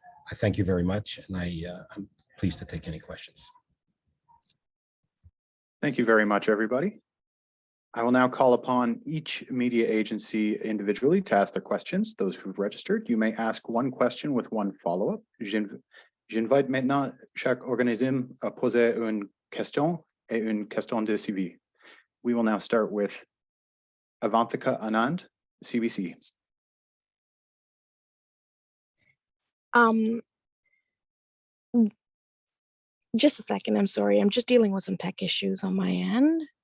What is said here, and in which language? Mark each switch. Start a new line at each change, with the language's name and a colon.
English: I thank you very much, and I'm pleased to take any questions. Thank you very much, everybody. I will now call upon each media agency individually to ask their questions. Those who've registered, you may ask one question with one follow-up.
French: J'invite maintenant chaque organisme à poser une question et une question de suivi.
English: We will now start with Avantika Anand, CBC. Just a second, I'm sorry. I'm just dealing with some tech issues on my end.